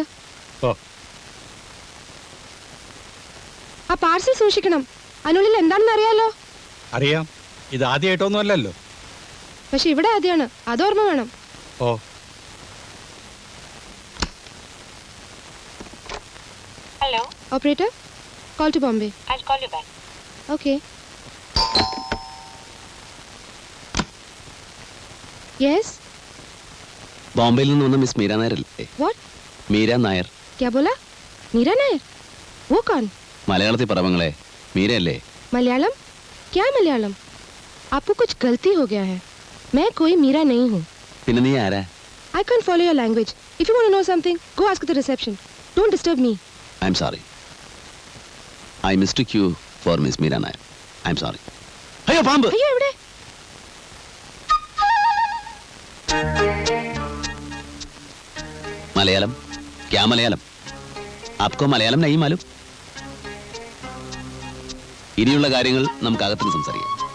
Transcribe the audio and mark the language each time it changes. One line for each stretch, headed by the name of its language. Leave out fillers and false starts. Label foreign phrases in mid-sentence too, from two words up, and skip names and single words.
Malayalam: ഓ, ആ പാർസൽ സൂക്ഷിക്കണം. അതിനുള്ളിൽ എന്താണെന്ന് അറിയാലോ. അറിയാം. ഇത് ആദ്യമായിട്ടൊന്നും അല്ലല്ലോ. പക്ഷെ ഇവിടെ ആദ്യമാണ്, അതോർമ്മ വേണം. ഓ,
English: Operator, call to Bombay. I'll call you back. Okay. Yes?
Malayalam: ബോംബെയിൽ നിന്ന് വന്ന മിസ് മീര നായർ അല്ലേ?
English: What?
Malayalam: മീര നായർ.
Hindi: क्या बोला? मीरा नायर? वो कौन?
Malayalam: മലയാളത്തിൽ പറവങ്ങളെ മീരയല്ലേ?
Hindi: मलयालम? क्या मलयालम? आपको कुछ गलती हो गया है. मैं कोई मीरा नहीं हूँ.
Malayalam: പിന്നെ നീ ആരാ?
English: I can't follow your language. If you want to know something, go ask at the reception. Don't disturb me. I'm sorry. I mistake you for Miss Meera Nair. I'm sorry.
Malayalam: അയ്യോ പാമ്പ്. അയ്യോ എവിടെ? മലയാളം?
Hindi: क्या मलयालम? आपको मलयालम नहीं मालूम?
Malayalam: ഇനിയുള്ള കാര്യങ്ങൾ നമുക്ക് അകത്തുനിന്ന് സംസാരിക്കാം.